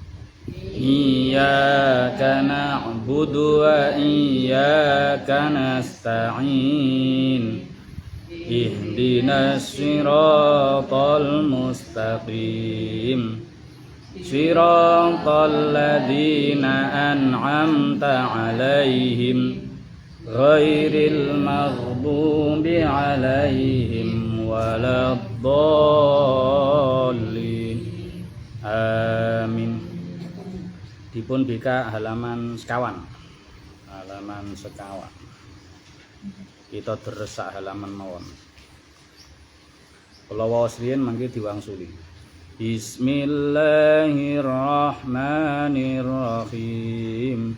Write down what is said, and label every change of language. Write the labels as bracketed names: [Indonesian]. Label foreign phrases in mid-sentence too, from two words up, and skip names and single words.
[Arabic] إياك نعبد وإياك نستعين اهدنا الصراط المستقيم صراط الذين أنعمت عليهم غير المغضوب عليهم ولا الضالين. Amin. [Javanese] Dipun bika halaman sekawan. Halaman sekawan. Kita deresak halaman mawon. Kula waos riyen mangke diwangsuli. [Arabic] Bismillahirrahmanirrahim.